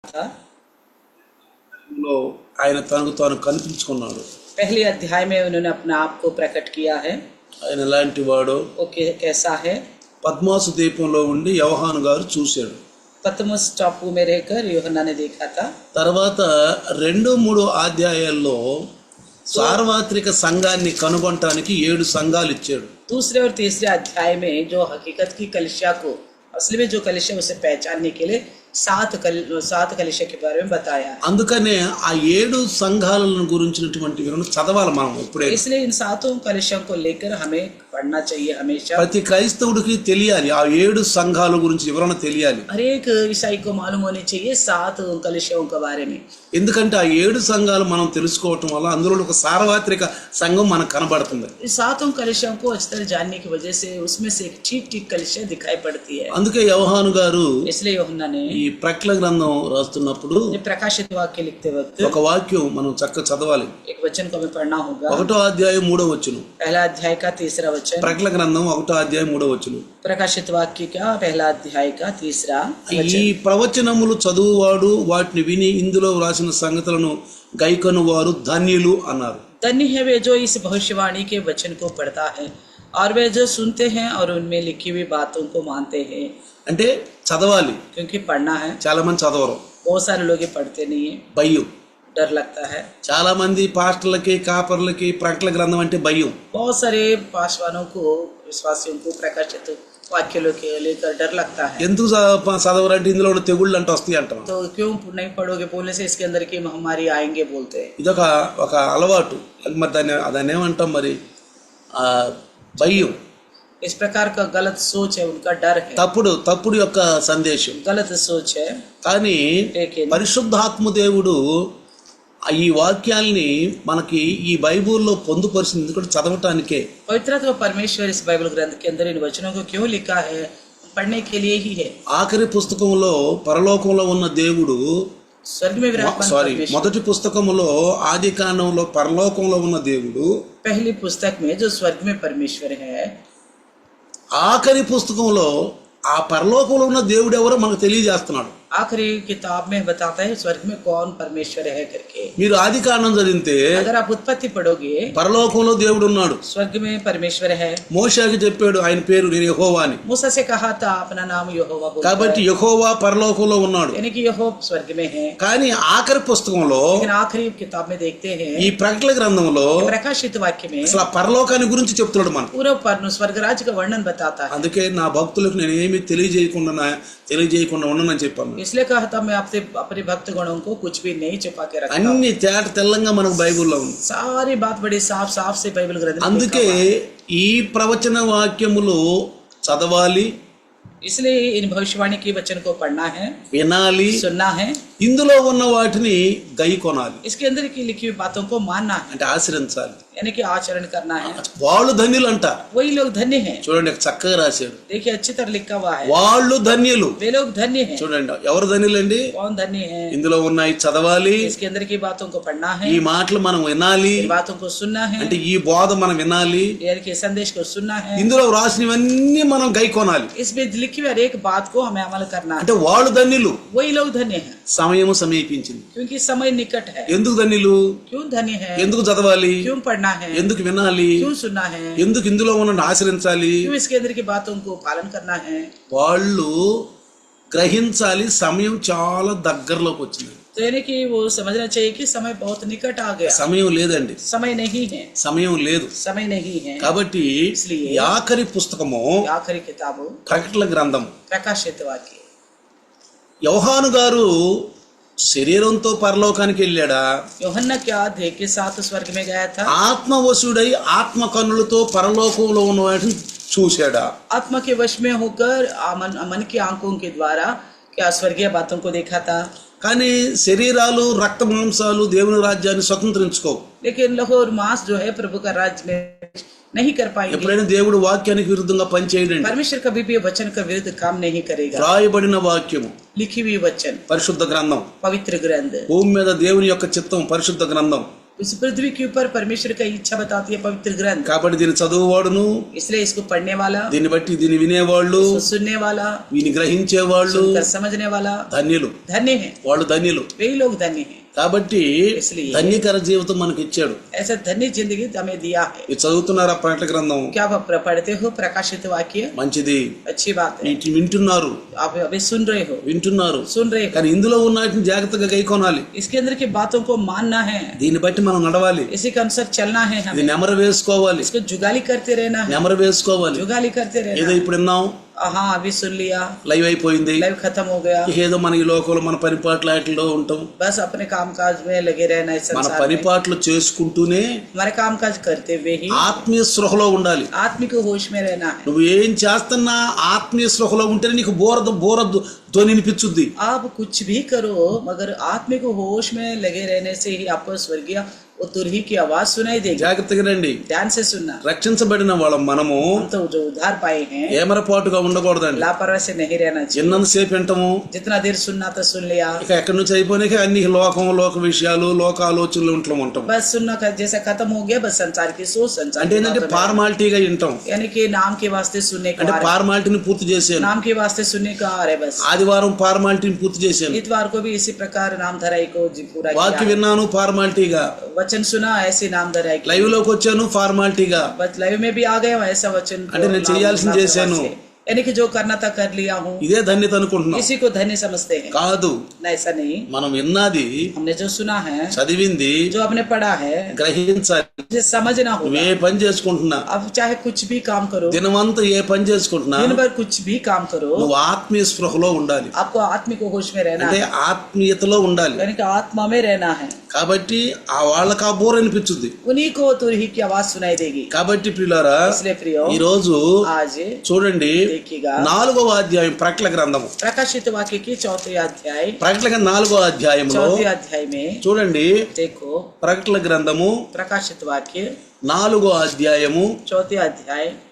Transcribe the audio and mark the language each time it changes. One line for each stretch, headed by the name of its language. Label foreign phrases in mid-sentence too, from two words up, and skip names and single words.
Hindi: था।
Telugu: లో ఆయన తనకు తాను కనిపించుకున్నాడు.
Hindi: पहले अध्याय में उन्होंने अपना आप को प्रकट किया है,
Telugu: ఆయన ఎలాంటి వాడో
Hindi: वो कैसा है।
Telugu: పద్మాసు ద్వీపంలో ఉండి యోహాను గారు చూశాడు.
Hindi: पतमुस टापू में रहकर यूहन्ना ने देखा था।
Telugu: తర్వాత 2-3 అధ్యాయాల్లో సార్వత్రిక సంఘాన్ని కనుగొనటానికి 7 సంఘాలు ఇచ్చాడు.
Hindi: दूसरे और तीसरे अध्याय में जो हकीकत की कलिसिया को, असली में जो कलिसिया उसे पहचानने के लिए 7 कलिसिया के बारे में बताया।
Telugu: అందుకనే ఆ 7 సంఘాలను గురించినటువంటి వివరణ చదవాలి మనం ఇప్పుడే.
Hindi: इसलिए इन 7 कलिसियों को लेकर हमें पढ़ना चाहिए हमेशा।
Telugu: ప్రతి క్రైస్తవుడికి తెలియాలి, ఆ 7 సంఘాల గురించి వివరణ తెలియాలి.
Hindi: हर एक ईसाई को मालूम होनी चाहिए 7 कलिसियों के बारे में।
Telugu: ఎందుకంటే ఆ 7 సంఘాలు మనం తెలుసుకోవటం వల్ల అందులో ఒక సార్వత్రిక సంఘం మనకు కనబడుతుంది.
Hindi: इस 7 कलिसियों को अच्छी तरह जानने की वजह से उसमें से एक ठीक कलिसिया दिखाई पड़ती है।
Telugu: అందుకే యోహాను గారు
Hindi: इसलिए यूहन्ना ने
Telugu: ఈ ప్రకటన గ్రంథం రాస్తున్నప్పుడు
Hindi: प्रकाशित वाक्य लिखते वक्त
Telugu: ఒక వాక్యం మనం చక్కగా చదవాలి.
Hindi: एक वचन को हमें पढ़ना होगा।
Telugu: 1వ అధ్యాయం 3వ వచనం,
Hindi: पहला अध्याय का 3रा वचन,
Telugu: ప్రకటన గ్రంథం 1వ అధ్యాయం 3వ వచనం.
Hindi: प्रकाशित वाक्य का पहला अध्याय का 3रा
Telugu: ఈ
Hindi: वचन।
Telugu: ప్రవచనములు చదువువాడు వాటిని విని ఇందులో వ్రాసిన సంగతులను గైకొను వారు ధన్యులు అన్నారు.
Hindi: धन्य है वे जो इस भविष्यवाणी के वचन को पढ़ता है और वे जो सुनते हैं और उनमें लिखी हुई बातों को मानते हैं।
Telugu: అంటే చదవాలి,
Hindi: क्योंकि पढ़ना है।
Telugu: చాలా మంది చదవరు,
Hindi: बहुत सारे लोग ये पढ़ते नहीं है,
Telugu: భయం.
Hindi: डर लगता है।
Telugu: చాలా మంది పాస్టర్లకి కాపర్లకి ప్రకటన గ్రంథం అంటే భయం.
Hindi: बहुत सारे पासवानों को, विश्वासियों को प्रकाशित वाक्यों के लेकर डर लगता है।
Telugu: ఎందుకు చదవరంటే ఇందులో ఉన్న తెగుళ్ళు అంటే వస్తాయి అంటాం.
Hindi: तो क्यों नहीं पढ़ोगे बोलने से इसके अंदर की महामारी आएंगे बोलते हैं।
Telugu: ఇదొక అలవాటు. మరి దాన్ని ఏమంటాం మరి, భయం.
Hindi: इस प्रकार का गलत सोच है, उनका डर है,
Telugu: తప్పుడు యొక్క సందేశం.
Hindi: गलत सोच है।
Telugu: కానీ
Hindi: लेकिन
Telugu: పరిశుద్ధాత్మ దేవుడు ఈ వాక్యాల్ని మనకి ఈ బైబిల్లో పొందుపరిచింది ఎందుకంటే చదవటానికే.
Hindi: पवित्र तो परमेश्वर इस बाइबल ग्रंथ के अंदर इन वचनों को क्यों लिखा है, पढ़ने के लिए ही है।
Telugu: ఆఖరి పుస్తకంలో పరలోకంలో ఉన్న దేవుడు,
Hindi: स्वर्ग में विराजमान परमेश्वर,
Telugu: మొదటి పుస్తకములో ఆదికాండంలో పరలోకంలో ఉన్న దేవుడు,
Hindi: पहली पुस्तक में जो स्वर्ग में परमेश्वर है,
Telugu: ఆఖరి పుస్తకంలో ఆ పరలోకంలో ఉన్న దేవుడు ఎవరో మనకు తెలియజేస్తున్నాడు.
Hindi: आखिरी किताब में बताता है स्वर्ग में कौन परमेश्वर है करके।
Telugu: మీరు ఆదికాండం చదివితే
Hindi: अगर आप उत्पत्ति पढ़ोगे,
Telugu: పరలోకంలో దేవుడు ఉన్నాడు.
Hindi: स्वर्ग में परमेश्वर है।
Telugu: మోషేకి చెప్పాడు ఆయన పేరు నేను యెహోవా అని.
Hindi: मूसा से कहा था अपना नाम यहोवा बोलता
Telugu: కాబట్టి
Hindi: है,
Telugu: యెహోవా పరలోకంలో ఉన్నాడు.
Hindi: यानी कि यहोवा स्वर्ग में है।
Telugu: కానీ ఆఖరి పుస్తకంలో
Hindi: लेकिन आखिरी किताब में देखते हैं,
Telugu: ఈ ప్రకటన గ్రంథంలో
Hindi: प्रकाशित वाक्य में
Telugu: అసలు ఆ పరలోకాన్ని గురించి చెప్తున్నాడు మనకు.
Hindi: पूरा स्वर्ग राज्य का वर्णन बताता है।
Telugu: అందుకే నా భక్తులకు నేను ఏమి తెలియజేయకుండా ఉండనని చెప్పాను.
Hindi: इसलिए कहा था मैं आपसे अपने भक्त गणों को कुछ भी नहीं छुपा के रखता हूं।
Telugu: అన్ని తేట తెల్లంగా మనకు బైబిల్లో ఉంది.
Hindi: सारी बात बड़ी साफ से बाइबल ग्रंथ में
Telugu: అందుకే
Hindi: लिखा हुआ है।
Telugu: ఈ ప్రవచన వాక్యములు చదవాలి,
Hindi: इसलिए इन भविष्यवाणी के वचन को पढ़ना है,
Telugu: వినాలి,
Hindi: सुनना है,
Telugu: ఇందులో ఉన్న వాటిని గైకొనాలి.
Hindi: इसके अंदर की लिखी हुई बातों को मानना है,
Telugu: అంటే ఆచరించాలి.
Hindi: यानी कि आचरण करना है।
Telugu: వాళ్ళు ధన్యులు అంట.
Hindi: वही लोग धन्य हैं।
Telugu: చూడండి చక్కగా రాశాడు,
Hindi: देखिए अच्छी तरह लिखा हुआ है,
Telugu: వాళ్ళు ధన్యులు.
Hindi: वे लोग धन्य हैं।
Telugu: చూడండి ఎవరు ధన్యులండి,
Hindi: कौन धन्य है?
Telugu: ఇందులో ఉన్నాయి చదవాలి,
Hindi: इसके अंदर की बातों को पढ़ना है,
Telugu: ఈ మాటలు మనం వినాలి,
Hindi: इन बातों को सुनना है,
Telugu: అంటే ఈ బోధ మనం వినాలి,
Hindi: यानी कि संदेश को सुनना है,
Telugu: ఇందులో రాసినవన్నీ మనం గైకొనాలి.
Hindi: इसमें लिखी हुई हर एक बात को हमें अमल करना है।
Telugu: అంటే వాళ్ళు ధన్యులు.
Hindi: वही लोग धन्य हैं,
Telugu: సమయము సమీపించింది.
Hindi: क्योंकि समय निकट है।
Telugu: ఎందుకు ధన్యులు,
Hindi: क्यों धन्य है?
Telugu: ఎందుకు చదవాలి,
Hindi: क्यों पढ़ना है?
Telugu: ఎందుకు వినాలి,
Hindi: क्यों सुनना है?
Telugu: ఎందుకు ఇందులో ఉన్న ఆచరించాలి,
Hindi: क्यों इसके अंदर की बातों को पालन करना है?
Telugu: వాళ్ళు గ్రహించాలి. సమయం చాలా దగ్గరలోకి వచ్చింది.
Hindi: तो यानी कि वो समझना चाहिए कि समय बहुत निकट आ गया।
Telugu: సమయం లేదండి,
Hindi: समय नहीं है,
Telugu: సమయం లేదు.
Hindi: समय नहीं है।
Telugu: కాబట్టి
Hindi: इसलिए
Telugu: ఈ ఆఖరి పుస్తకము
Hindi: आखिरी किताब
Telugu: ప్రకటన గ్రంథం.
Hindi: प्रकाशित वाक्य।
Telugu: యోహాను గారు శరీరంతో పరలోకానికి వెళ్ళాడా,
Hindi: यूहन्ना क्या देह के साथ स्वर्ग में गया था?
Telugu: ఆత్మవశుడై ఆత్మ కన్నులతో పరలోకంలో ఉన్న వాటిని చూశాడా?
Hindi: आत्मा के वश में होकर मन की आंखों के द्वारा क्या स्वर्गीय बातों को देखा था?
Telugu: కానీ శరీరాలు రక్త మాంసాలు దేవుని రాజ్యాన్ని స్వతంత్రించుకో.
Hindi: लेकिन लहू और मांस जो है प्रभु का राज्य में नहीं कर पाएंगे।
Telugu: ఎప్పుడైనా దేవుడు వాక్యానికి విరుద్ధంగా పనిచేయడండి.
Hindi: परमेश्वर कभी भी वचन का विरुद्ध काम नहीं करेगा।
Telugu: రాయబడిన వాక్యము
Hindi: लिखी हुई वचन
Telugu: పరిశుద్ధ గ్రంథం,
Hindi: पवित्र ग्रंथ,
Telugu: భూమి మీద దేవుని యొక్క చిత్తం పరిశుద్ధ గ్రంథం.
Hindi: इस पृथ्वी के ऊपर परमेश्वर का इच्छा बताती है पवित्र ग्रंथ।
Telugu: కాబట్టి దీన్ని చదువువాడును,
Hindi: इसलिए इसको पढ़ने वाला,
Telugu: దీన్ని బట్టి దీన్ని వినేవాళ్ళు,
Hindi: इसको सुनने वाला,
Telugu: వీని గ్రహించేవాళ్ళు
Hindi: सुनकर समझने वाला
Telugu: ధన్యులు.
Hindi: धन्य है।
Telugu: వాళ్ళు ధన్యులు.
Hindi: वही लोग धन्य हैं।
Telugu: కాబట్టి
Hindi: इसलिए
Telugu: ధన్యకర జీవితం మనకి ఇచ్చాడు.
Hindi: ऐसा धन्य जिंदगी हमें दिया है।
Telugu: ఇది చదువుతున్నారా ప్రకటన గ్రంథం?
Hindi: क्या आप पढ़ते हो प्रकाशित वाक्य?
Telugu: మంచిది.
Hindi: अच्छी बात है।
Telugu: వీటిని వింటున్నారు,
Hindi: आप अभी सुन रहे हो, सुन रे.
Telugu: కానీ ఇందులో ఉన్న వాటిని జాగ్రత్తగా గైకొనాలి.
Hindi: इसके अंदर की बातों को मानना है,
Telugu: దీన్ని బట్టి మనం నడవాలి,
Hindi: इसी के अनुसार चलना है।
Telugu: ఇది
Hindi: हमें
Telugu: నెమరు వేసుకోవాలి,
Hindi: इसको जुगाली करते रहना है,
Telugu: నెమరు వేసుకోవాలి.
Hindi: जुगाली करते रहना
Telugu: ఏదో
Hindi: है।
Telugu: ఇప్పుడు విన్నాం,
Hindi: हाँ अभी सुन लिया,
Telugu: లైవ్ అయిపోయింది,
Hindi: लाइव खत्म हो गया,
Telugu: ఏదో మన ఈ లోకంలో మన పనిపాట్ల వాటిలో ఉంటాం.
Hindi: बस अपने काम काज में लगे रहना है।
Telugu: మన
Hindi: संसार में
Telugu: పనిపాట్లు చేసుకుంటూనే
Hindi: हमारे काम काज करते हुए ही
Telugu: ఆత్మీయ స్పృహలో ఉండాలి.
Hindi: आत्मिक होश में रहना है।
Telugu: నువ్వు ఏం చేస్తున్నా ఆత్మీయ స్పృహలో ఉంటేనే నీకు బోర ధ్వని వినిపించుద్ది.
Hindi: आप कुछ भी करो मगर आत्मिक होश में लगे रहने से ही आपको स्वर्गीय वो तुरही की आवाज सुनाई देगी।
Telugu: జాగ్రత్తగా రండి.
Hindi: ध्यान से सुनना।
Telugu: రక్షించబడిన వాళ్ళం మనము
Hindi: हम तो जो उद्धार पाए हैं
Telugu: ఏమరపాటుగా ఉండకూడదండి.
Hindi: लापरवाही से नहीं रहना चाहिए।
Telugu: ఎన్నంతసేపు వింటాము,
Hindi: जितना देर सुनना तो सुन लिया,
Telugu: ఇక ఎక్కడి నుంచి అయిపోయినాక అన్ని లోక విషయాలు లోక ఆలోచనలు ఇంట్లో ఉంటాం.
Hindi: बस सुनना जैसा खत्म हो गया, बस संसार की सोच, संसार
Telugu: అంటే
Hindi: की
Telugu: ఏంటంటే
Hindi: बातों में।
Telugu: ఫార్మాలిటీగా వింటాం.
Hindi: यानी कि नाम के वास्ते सुनने को
Telugu: అంటే
Hindi: आ रहे हैं।
Telugu: ఫార్మాలిటీని పూర్తి చేశాను,
Hindi: नाम के वास्ते सुनने को आ रहे बस।
Telugu: ఆదివారం ఫార్మాలిటీని పూర్తి చేశాను,
Hindi: इतवार को भी इसी प्रकार नाम धराई को पूरा
Telugu: వాక్య
Hindi: किया।
Telugu: విన్నాను ఫార్మాలిటీగా,
Hindi: वचन सुना ऐसे नाम धराई की।
Telugu: లైవ్ లోకి వచ్చాను ఫార్మాలిటీగా.
Hindi: बस लाइव में भी आ गए हो ऐसा वचन को
Telugu: అంటే నేను చేయాల్సింది చేశాను,
Hindi: यानी कि जो करना था कर लिया हूँ,
Telugu: ఇదే ధన్యత అనుకుంటున్నాం.
Hindi: इसी को धन्य समझते हैं।
Telugu: కాదు,
Hindi: ना ऐसा नहीं,
Telugu: మనం విన్నది
Hindi: हमने जो सुना है,
Telugu: చదివింది
Hindi: जो हमने पढ़ा है,
Telugu: గ్రహించాలి.
Hindi: उसे समझना
Telugu: నువ్వు
Hindi: होगा।
Telugu: ఏ పని చేసుకుంటున్నా,
Hindi: अब चाहे कुछ भी काम करो,
Telugu: దినమంతా ఏ పని చేసుకుంటున్నా,
Hindi: दिन भर कुछ भी काम करो,
Telugu: నువ్వు ఆత్మీయ స్పృహలో ఉండాలి.
Hindi: आपको आत्मिक होश में रहना
Telugu: అంటే
Hindi: है,
Telugu: ఆత్మీయతలో ఉండాలి.
Hindi: यानी कि आत्मा में रहना है।
Telugu: కాబట్టి ఆ వాళ్ళకి ఆ బోర్ అనిపించుద్ది.
Hindi: उन्हीं को तुरही की आवाज सुनाई देगी।
Telugu: కాబట్టి ప్రియులారా,
Hindi: इसलिए प्रियो
Telugu: ఈ రోజు
Hindi: आज
Telugu: చూడండి
Hindi: देखिएगा
Telugu: 4వ అధ్యాయం ప్రకటన గ్రంథము,
Hindi: प्रकाशित वाक्य की 4th अध्याय,
Telugu: ప్రకటన 4వ అధ్యాయంలో
Hindi: 4th अध्याय में
Telugu: చూడండి.
Hindi: देखो
Telugu: ప్రకటన గ్రంథము
Hindi: प्रकाशित वाक्य
Telugu: 4వ అధ్యాయము
Hindi: 4th अध्याय